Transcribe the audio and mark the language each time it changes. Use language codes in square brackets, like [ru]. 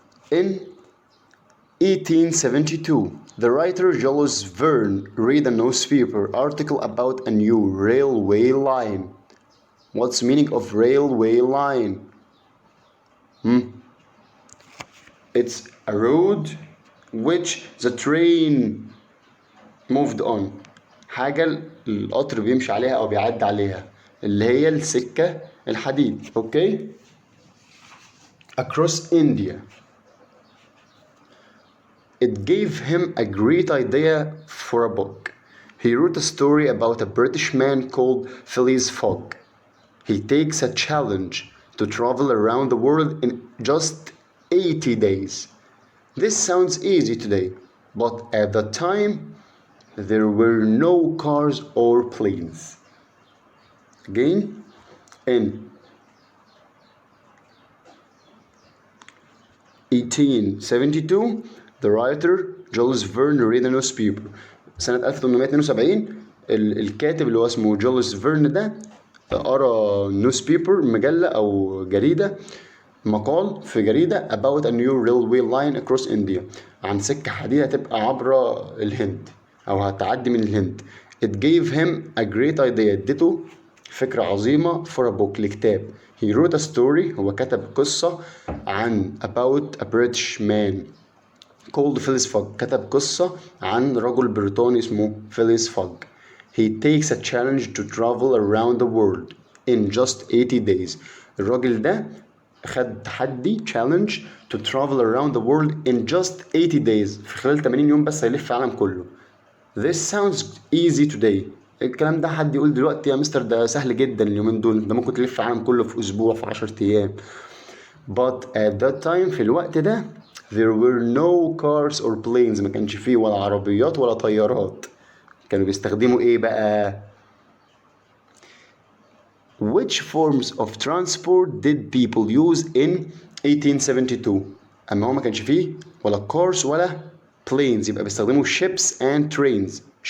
[en] In 1872, the writer Jules Verne read a newspaper article about a new railway line. What's the meaning of railway line? It's a road which the train moved on. [ar] حاجة القطر بيمشي عليها أو بيعدي عليها اللي هي السكة الحديد. [en] Okay? Across India. It gave him a great idea for a book. He wrote a story about a British man called Phileas Fogg. He takes a challenge to travel around the world in just 80 days. This sounds easy today, but at the time, there were no cars or planes. Again, in 1872, the writer Jules Verne read a newspaper. [ar] سنة 1872 الكاتب اللي هو اسمه جوليس فيرن ده قرأ نيوسبيبر مجلة أو جريدة مقال في جريدة [en] about a new railway line across India [ar] عن سكة حديدة هتبقى عبر الهند أو هتعدي من الهند. [en] It gave him a great idea. [ar] اديته فكرة عظيمة [en] for a book [ar] لكتاب. [en] He wrote a story. [ar] هو كتب قصة عن [en] about a British man called Phileas Fogg. [ar] كتب قصة عن رجل بريطاني اسمه Phileas Fogg. [en] He takes a challenge to travel around the world in just 80 days. [ar] الراجل ده خد تحدي [en] challenge to travel around the world in just 80 days. [ar] في خلال 80 يوم بس هيلف العالم كله. [en] This sounds easy today. [ar] الكلام ده حد يقول دلوقتي يا مستر ده سهل جدا اليومين دول ده ممكن تلف العالم كله في اسبوع في 10 ايام. [en] But at that time [ar] في الوقت ده [en] there were no cars or planes. [ar] ما كانش فيه ولا عربيات ولا طيارات. كانوا بيستخدموا ايه بقى؟ [en] Which forms of transport did people use in 1872? [ar] اما هو ما كانش فيه ولا cars ولا planes يبقى بيستخدموا [en] ships and trains.